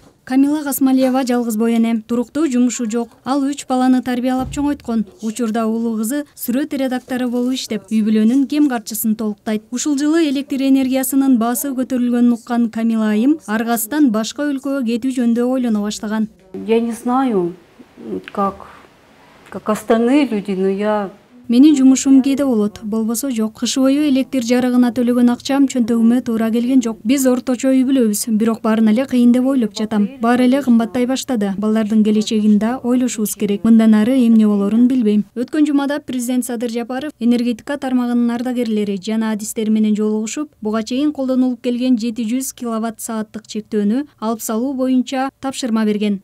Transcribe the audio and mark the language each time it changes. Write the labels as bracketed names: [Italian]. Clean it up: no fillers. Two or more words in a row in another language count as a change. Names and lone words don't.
[Kyrgyz] Камила Гасмалиева жалгыз бой эне, туруктуу жумушу жок. Ал 3 баланы тарбиялап чоңойткон. Учурда улуу кызы сүрөт редактору болуп иштеп, үй бүлөнүн кем карчысын толуктайт. Ушул жылы электр энергиясынын баасы көтөрүлгөнүн уккан Камила айым аргасынан башка өлкөгө кетүү жөнүндө ойлоно баштаган. [Russian] Я не знаю, как остальные люди, но я... [Kyrgyz] Менин жумушум кээде болот, болбосо жок. Кыш бою электр жарыгына төлөгөн акчам чөнтөгүмө туура келген жок. Биз орточо үй бүлөбүз, бирок баарын эле кыйын деп ойлоп жатам. Баары эле кымбаттай баштады. Балдардын келечегин да ойлошубуз керек. Мындан ары эмне болорун билбейм. Өткөн жумада президент Садыр Жапаров энергетика тармагынын ардагерлери жана адистери менен жолугушуп, буга чейин колдонулуп келген 700 киловатт-сааттык чектөөнү алып салуу боюнча тапшырма берген.